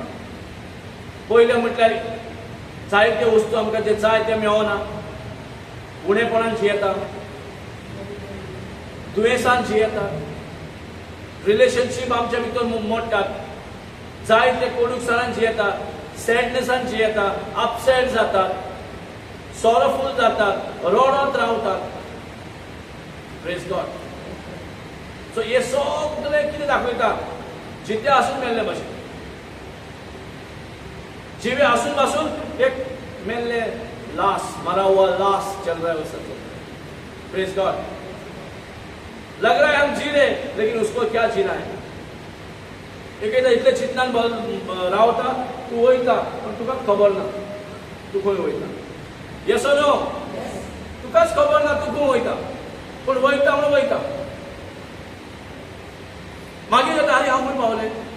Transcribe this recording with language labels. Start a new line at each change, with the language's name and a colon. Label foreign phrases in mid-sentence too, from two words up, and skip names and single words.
Konkani: पयलें म्हटल्यार जायते वस्तू आमकां जे जाय ते मेळना, उणेपणान जियेता, दुयेंसान जियेता, रिलेशनशीप आमच्या भितर मोडटात, जायते कोडूकसाणान जियेता, सॅडनेसान जियेता, अपसेट जातात, सॉरोफूल जातात, रडत रावतात.
English: Praise God.
Konkani: सो हे सगळें कितें दाखयता? जिते आसून मेल्ले भशेन. जिवे आसून पासून एक मेल्ले लाश,
Hindi: मरा हुआ लाश चल रहा है उस समय.
English: Praise God.
Hindi: लग रहा है हम जी रहे, लेकिन उसको क्या जीना है.
Konkani: एकदा इतले चिंतनान रावता, तू वयता पण तुका खबर ना तू खंय वयता.
English: Yes or no?
Konkani: तुकाच खबर ना तू खंय वयता, पण वयता म्हणून वयता. मागीर जाता आरे हांव खंय पावलें.